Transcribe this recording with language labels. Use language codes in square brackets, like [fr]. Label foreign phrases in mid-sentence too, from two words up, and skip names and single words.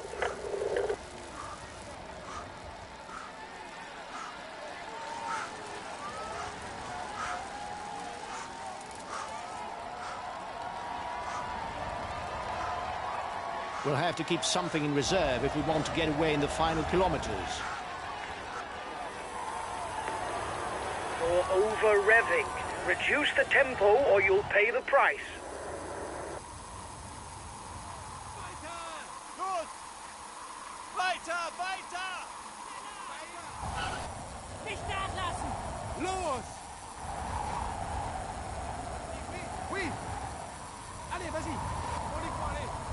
[en] We'll have to keep something in reserve if we want to get away in the final kilometers. You're over-revving. Reduce the tempo or you'll pay the price. [de] Weiter, weiter! Nicht nachlassen! Los! [fr] Oui! Allez, vas-y! On y faut aller!